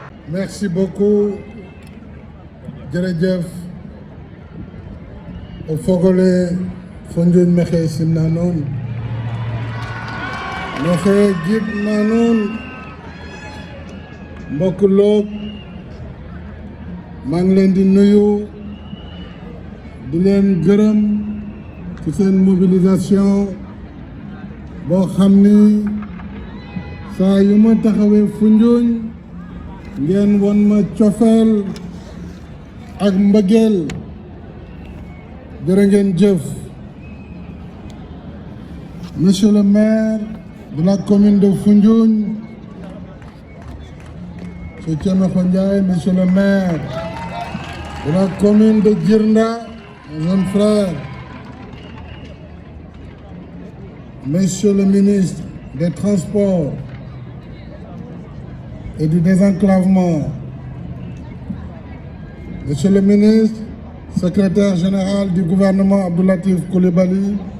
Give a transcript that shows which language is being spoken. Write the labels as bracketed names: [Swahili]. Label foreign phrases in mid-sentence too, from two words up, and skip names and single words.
[French] Merci beaucoup. [Wolof] Jërëjëf o fogole Foundiougne maxey simna nuun maxey gidma nuun mbokk Log maa ngi leen di nuyu di leen gërëm ci seen mobilisation boo xam ni saa yu ma taxawee Foundiougne ngeen won ma cofeel ak mbëggeel jërë ngeen jëf. [French] Monsieur le maire de la commune de Foundiougne, Monsieur Thiemekho Ndiaye, monsieur le maire de la commune de Djirnda, mon jeune frère, monsieur le ministre des Transports et du Désenclavement, monsieur le ministre, secrétaire général du gouvernement Abdou Latif Coulibaly,